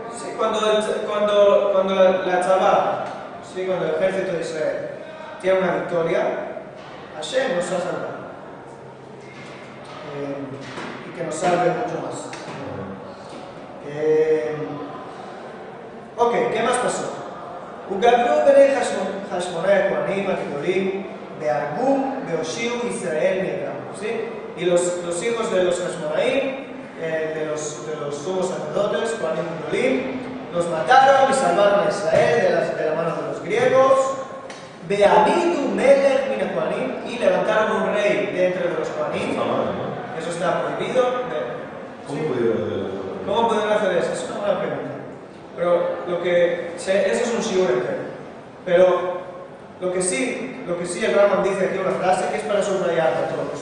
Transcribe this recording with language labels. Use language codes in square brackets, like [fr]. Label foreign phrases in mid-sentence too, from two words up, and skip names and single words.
[es] Sí, cuando la Tzabá, sí, cuando el ejército de Israel tiene una victoria, Hashem nos ha salvado. Y que nos salve mucho más. Ok, ¿qué más pasó? [he] וגדלו בני חשמונאי הכהנים הגדולים בהרגום והושיעו ישראל מידם. [es] ¿Sí? Y los hijos de los Hashmonaim, de los sumos sacerdotes, [he] כהנים גדולים, [es] los mataron y salvaron a Israel de la mano de los griegos. [he] והעמידו מלך מן כהנים, [es] y levantaron un rey de entre los Kohanim. Eso está prohibido. ¿Cómo pudieron hacer eso? Es una buena pregunta. Pero eso es un shiur entero. Pero lo que sí el Rambam dice aquí una frase que es para subrayar a todos.